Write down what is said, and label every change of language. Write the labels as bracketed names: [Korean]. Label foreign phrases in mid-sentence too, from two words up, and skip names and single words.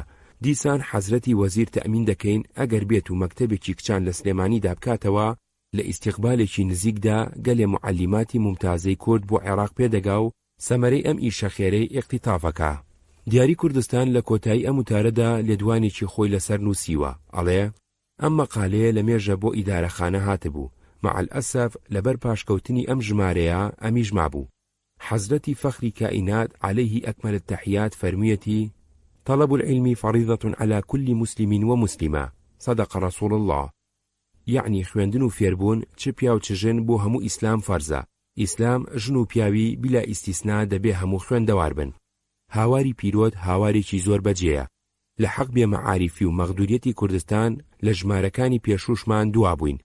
[Central Kurdish] دیسان حەزرەتی وەزیر تەمین دەکەین ئەگەر بێت و مەکتەبێکی کچان لە سلێمانیدا بکاتەوە لە ئیستیقبالێکی نزیکدا گەلێ معەلیماتی ممتازەی کورد بۆ عێراق پێدەگا و سەمەرەی ئەم ئیشە خێرەی ئیقتیتافەکە. دیاری کوردستان لە کۆتایی ئەم وتارەدا لێدوانێکی خۆی لەسەر نووسیوە، ئەڵێ ئەم مەقالەیە لە مێژە بۆ ئیدارەخانە هاتبوو. [Arabic] مع الأسف [Central Kurdish] لەبەر پاشکەوتنی ئەم ژمارەیە ئەمیش مابوو. حەزرەتی فەخری کائینات [Arabic] عليه أكمل التحيات [Central Kurdish] فەرموویەتی [Arabic] طلب العلم فريضة على كل مسلم ومسلمة صدق رسول الله. [Central Kurdish] يعني خوێندن و فێربوون چ پیا و چ ژن بۆ هەموو ئیسلام فەرزە. ئیسلام ژن و پیاوی بلا ئیستیسنا دەبێ هەموو خوێندەوار بن. هاواری پیرۆت هاوارێکی زۆر بەجێیە. لە حەق بێ مەعاریفی و مەغدوریەتی کوردستان لە ژمارەکانی پێشوشمان دوا بووین.